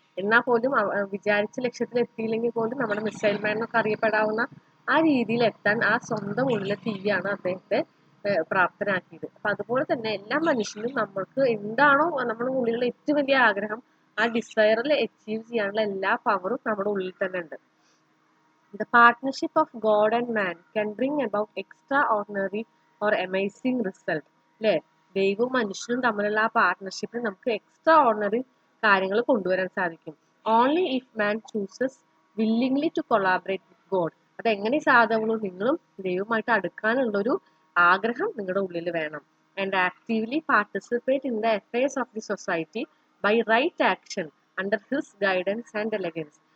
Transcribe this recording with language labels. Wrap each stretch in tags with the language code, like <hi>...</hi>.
<ml>എന്നാൽ പോലും വിചാരിച്ച ലക്ഷ്യത്തിൽ എത്തിയില്ലെങ്കിൽ പോലും നമ്മുടെ മിസൈൽ മാൻ എന്നൊക്കെ അറിയപ്പെടാവുന്ന ആ രീതിയിൽ എത്താൻ ആ സ്വന്തം ഉള്ളിലെ തീയാണ് അദ്ദേഹത്തെ പ്രാപ്തനാക്കിയത്. അപ്പൊ അതുപോലെ തന്നെ എല്ലാ മനുഷ്യനും നമ്മൾക്ക് എന്താണോ നമ്മുടെ ഉള്ളിലുള്ള ഏറ്റവും വലിയ ആഗ്രഹം, ആ ഡിസയറിൽ അച്ചീവ് ചെയ്യാനുള്ള എല്ലാ പവറും നമ്മുടെ ഉള്ളിൽ തന്നെ ഉണ്ട്.</ml> <en>The partnership of God and man can bring about extraordinary or amazing result.</en> <ml>അല്ലേ, ദൈവവും മനുഷ്യനും തമ്മിലുള്ള ആ പാർട്ട്ണർഷിപ്പിൽ നമുക്ക് എക്സ്ട്രാ ഓർഡിനറി കാര്യങ്ങൾ കൊണ്ടുവരാൻ സാധിക്കും.</ml> <en>Only if man chooses willingly to collaborate with God.</en> <ml>അതെങ്ങനെ സാധ്യമുള്ളൂ? നിങ്ങളും ദൈവവുമായിട്ട് അടുക്കാനുള്ളൊരു ആഗ്രഹം നിങ്ങളുടെ ഉള്ളിൽ വേണം.</ml> <en>And actively participate in the affairs of the society by right action under his guidance and elegance.</en>